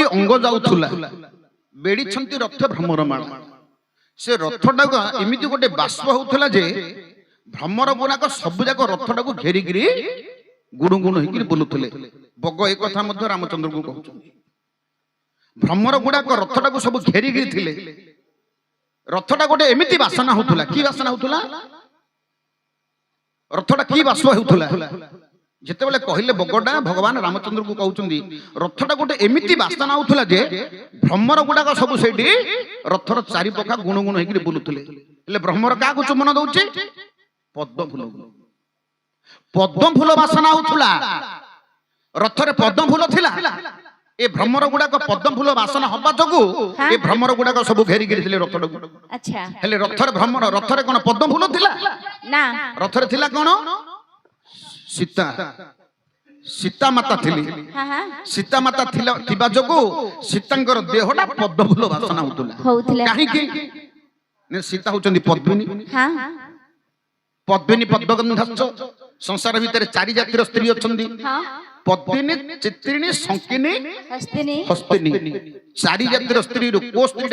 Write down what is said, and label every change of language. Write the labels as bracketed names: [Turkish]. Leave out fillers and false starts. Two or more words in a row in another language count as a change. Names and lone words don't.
[Odia] ଅଙ୍ଗ ଯାଉଥୁଲା ବେଢ଼ି ଛନ୍ତି ରଥ ଭ୍ରମର ମାଳ ସେ ରଥଟା ଏମିତି ଗୋଟେ ବାଷ୍ପ ହେଉଥିଲା ଯେ ଭ୍ରମର ଗୁଡ଼ାକ ସବୁ ଯାକ ରଥଟାକୁ ଘେରି ଗିରି ଗୁଣୁ ଗୁଣୁ ହେକି ବୋଲୁଥିଲେ ବଗ ଏ କଥା ମଧ୍ୟ ରାମଚନ୍ଦ୍ରଙ୍କୁ କହୁଛ ଭ୍ରମର ଗୁଡ଼ାକ ରଥଟାକୁ ସବୁ ଘେରି ଗିରି ଥିଲେ ରଥଟା ଗୋଟେ ଏମିତି ବାସନା ହେଉଥିଲା କି ବାସନା ହେଉଥିଲା ରଥଟା କି ବାଷ୍ପ ହେଉଥିଲା ଯେତେ ବେଳେ କହିଲେ ବଗଡ଼ା ଭଗବାନ ରାମଚନ୍ଦ୍ରଙ୍କୁ କହୁଛନ୍ତି ରଥଟା ଗୋଟେ ଏମିତି ବାସନା ହେଉଥିଲା ଯେ ଭ୍ରମର ଗୁଡ଼ାକ ସବୁ ସେଠି ରଥର ଚାରି ପାଖ ଗୁଣ ଗୁଣ ହେକି ବୋଲୁଥିଲେ ଲେ ଭ୍ରମର କାକୁ ଚୁମ୍ବନ ଦେଉଛି ପଦ୍ମ ଫୁଲ ବାସନା ହେଉଥିଲା ରଥରେ ପଦ୍ମ ଫୁଲ ଥିଲା ଏ ଭ୍ରମର ଗୁଡ଼ାକ ପଦ୍ମ ଫୁଲ ବାସନା ହେବା ଯୋଗୁ ଏ ଭ୍ରମର ଗୁଡ଼ାକ ସବୁ ଘେରି ଗିରି ଥିଲେ ରଥଟାକୁ ଅଚ୍ଛା ହେଲେ ରଥରେ ଭ୍ରମର ରଥରେ କେଉଁ ପଦ୍ମ ଫୁଲ ଥିଲା ନା ରଥରେ ଥିଲା କେଉଁ ସୀତା ସୀତା ମାତା ଥିଲି ସୀତା ମାତା ଥିଲା ଥିବା ଯୋଗୁ ସୀତାଙ୍କର ଦେହଟା ପଦ୍ମ ଫୁଲ ବାସନା ହେଉଥିଲା କାହିଁକି ନା ସୀତା ହେଉଛନ୍ତି ପଦ୍ମିନୀ ହଁ ପଦ୍ମିନୀ ପଦ୍ମଗନ୍ଧଶ୍ଚ ସଂସାର ଭିତର ଚାରି ଜାତିର ସ୍ତ୍ରୀ ଅଛନ୍ତି ହଁ ପଦ୍ମିନୀ ଚିତ୍ରିଣୀ ଶଙ୍ଖିନୀ ହସ୍ତିନୀ ଚାରି ଜାତିର ସ୍ତ୍ରୀ ରୋ କୋ ସ୍ତ୍ରୀଟା